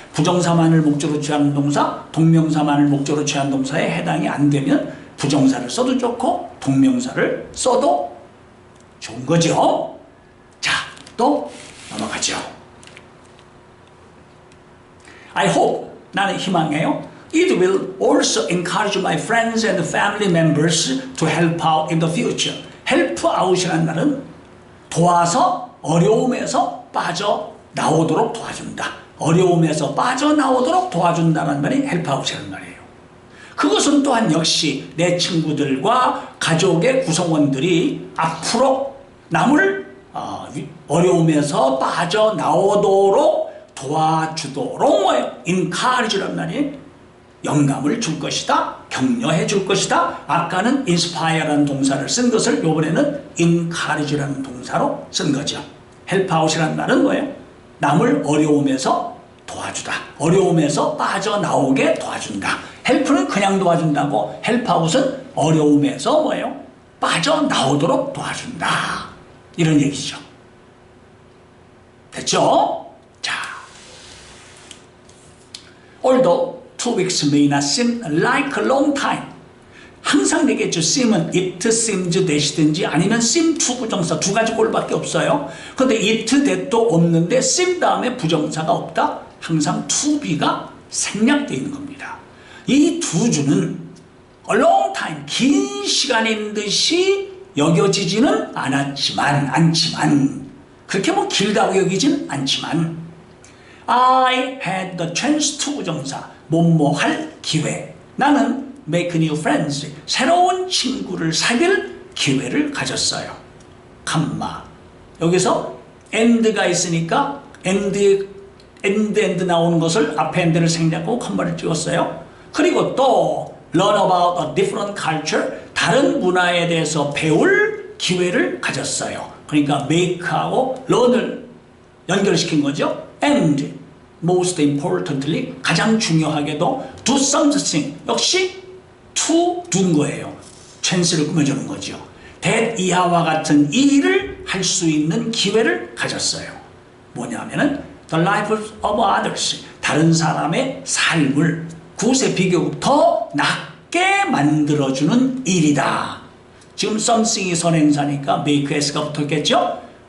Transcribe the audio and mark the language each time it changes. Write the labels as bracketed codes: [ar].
[ko] 부정사만을 목적으로 취하는 동사, 동명사만을 목적으로 취하는 동사에 해당이 안 되면 부정사를 써도 좋고 동명사를 써도 좋은 거죠. 자, 또 넘어가죠. [en] I hope, [ko] 나는 희망해요. [en] It will also encourage my friends and family members to help out in the future. [ko] help out이라는 말은 도와서 어려움에서 빠져나오도록 도와준다. 어려움에서 빠져나오도록 도와준다는 말이 help out이라는 말이에요. 그것은 또한 역시 내 친구들과 가족의 구성원들이 앞으로 남을 어려움에서 빠져나오도록 도와주도록 뭐예요? encourage라는 말이 영감을 줄 것이다. 격려해 줄 것이다. 아까는 inspire라는 동사를 쓴 것을 이번에는 encourage라는 동사로 쓴 거죠. help out이라는 말은 뭐예요? 남을 어려움에서 도와주다. 어려움에서 빠져나오게 도와준다. help는 그냥 도와준다고 help out은 어려움에서 뭐예요? 빠져나오도록 도와준다. 이런 얘기죠. 됐죠? [en] 자, although 2 weeks may not seem like a long time. [ko] 항상 되겠죠. seem은 [en] it seems [ko] 되시든지 아니면 seem to 부정사 두 가지 꼴밖에 없어요. 그런데 it that도 없는데 seem 다음에 부정사가 없다. 항상 to be가 생략되어 있는 겁니다. 이 두 주는 [en] a long time, [ko] 긴 시간인 듯이 여겨지지는 않지만 그렇게 뭐 길다고 여기지는 않지만 [en] I had the chance to [ko] 부정사 뭐뭐 할 기회. 나는 [en] make new friends. [ko] 새로운 친구를 사귈 기회를 가졌어요. 컴마. 여기서 and가 있으니까 and 나오는 것을 앞에 and를 생략하고 컴마를 찍었어요. 그리고 또 [en] learn about a different culture. [ko] 다른 문화에 대해서 배울 기회를 가졌어요. 그러니까 make하고 learn을 연결시킨 거죠. [en] and most importantly, [ko] 가장 중요하게도 [en] do something, 역시 to 둔 거예요. [ko] chance를 꾸며주는 거죠. that 이하와 같은 일을 할 수 있는 기회를 가졌어요. 뭐냐면은 [en] the lives of others, [ko] 다른 사람의 삶을 구세 비교급 더 낫게 만들어주는 일이다. 지금 something이 선행사니까 make s가 붙었겠죠?